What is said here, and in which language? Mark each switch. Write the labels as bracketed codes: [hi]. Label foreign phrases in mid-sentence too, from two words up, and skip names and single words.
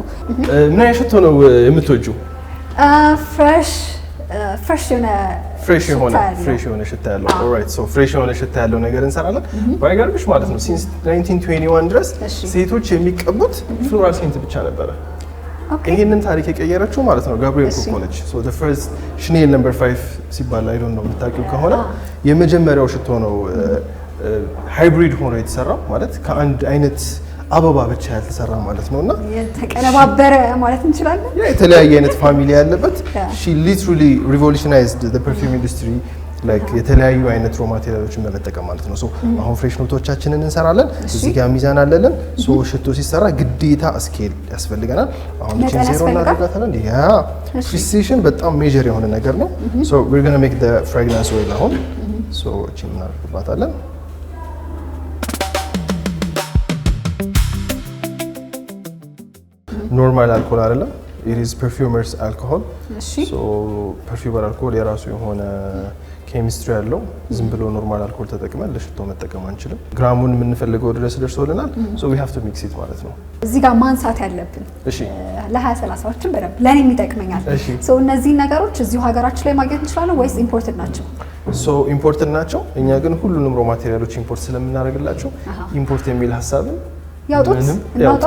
[am] ምን አይነት ሽቶ ነው የምትወጂው? ፍሬሽ የሆነ ሽታ ያለው። [en] alright, so [am] ፍሬሽ የሆነ ሽታ ያለው ነገር እንሰራለን። ባይገርምሽ ማለት ነው ሲንስ 1921 ድረስ ሴቶች የሚቀቡት [en] floral scent [am] ብቻ ነበረ። ይሄንን ታሪክ የቀየረችው ማለት ነው ጋብሪኤል ኮኮ ነች። [en] so the first Chanel No. [am] 5 ሲባል [en] I don't know [am] የምታውቂው ከሆነ የመጀመሪያው ሽቶ ነው ሃይብሪድ ሆኖ የተሰራው ማለት ከአንድ አይነት አበባ ብቻ ያልተሰራ ማለት ነውና የተቀነባበረ ማለት እንችላለን። የተለያየ አይነት ፋሚሊ ያለበት [en] she literally revolutionized the perfume industry [am] ላይክ የተለያዩ አይነት ሮ ማቴሪያሎችን በመጠቀም ማለት ነው። ሶ አሁን ፍሬሽ ኖቶቻችንን እንሰራለን። እዚህ ጋር ሚዛን አለልን። ሶ ሽቶ ሲሰራ ግዴታ ስኬል ያስፈልገናል። አሁን እቺን ዜሮ እናደርጋታለን። ያ ፕሪሲሽን በጣም ሜጀር የሆነ ነገር ነው። ሶ [en] we're going to make the fragrance oil [am] አሁን ሶ እቺን እናደርግባታለን። [en] normal alcohol [am] አይደለም። [en] it is perfumers alcohol so perfumer alcohol [am] የራሱ የሆነ ኬሚስትሪ ያለው ዝም ብሎ [en] normal alcohol [am] ተጠቅመን ለሽቶ መጠቀም አንችልም። ግራሙን የምንፈልገው ድረስ ደርሶልናል። [en] so we have to mix it [am] ማለት ነው። እዚህ ጋር ማንሳት ያለብን እሺ ለ20-30ዎችን በደንብ ለኔ የሚጠቅመኛል። so እነዚህ ነገሮች እዚሁ ሀገራችን ላይ ማግኘት እንችላለን ወይስ ኢምፖርትድ ናቸው? so ኢምፖርትድ ናቸው። እኛ ግን ሁሉንም ሮ ማቴሪያሎች ኢምፖርት ስለምናደርግላቸው ኢምፖርት የሚል ሀሳብን ያውጡት እናውጣው